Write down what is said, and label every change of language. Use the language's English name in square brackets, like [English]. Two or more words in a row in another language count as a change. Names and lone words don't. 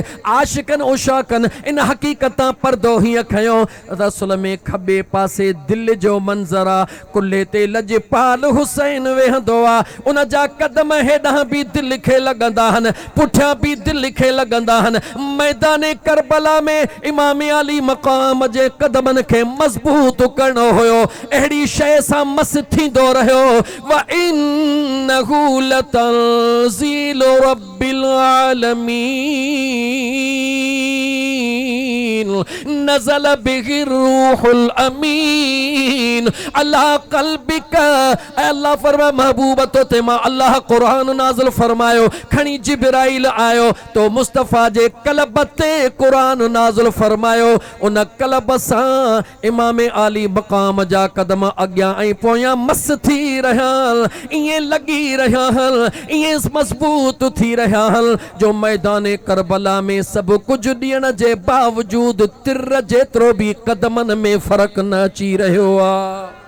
[Sindhi] आशिकनि उशाकनि इन हक़ीक़त तां परदो हीअं खयो रसूल में खॿे पासे दिल जो मंज़र आहे, कुल्हे ते लजपाल हुसैन वेहंदो आहे। उन जा कदम हेॾां बि दिल खे लॻंदा आहिनि, पुठियां बि दिल खे लॻंदा आहिनि। मैदान करबला में इमाम अली मक़ाम जे कदमनि खे मज़बूत करणो हुयो, अहिड़ी शइ सां मस थींदो रहियो। [Arabic] وإنه لتنزيل رب العالمين نزل به الروح الأمين على قلبك. [Sindhi] अल्लाह फरमाए महबूब तो ते मां अल्लाह क़ुरान नाज़िल फरमायो, खणी जिब्राइल आयो तो मुस्तफ़ा जे क़ल्ब ते क़ुरान नाज़िल फरमायो। उन क़ल्ब सां इमाम आली मक़ाम जा कदम अॻियां ऐं पोयां मस थी रहिया, ईअं लॻी रहिया, ईअं मज़बूत थी रहिया जो मैदान करबला में सभु कुझु ॾियण जे बावजूद तिर जेतिरो बि कदमनि में फ़र्क़ु न अची रहियो आहे।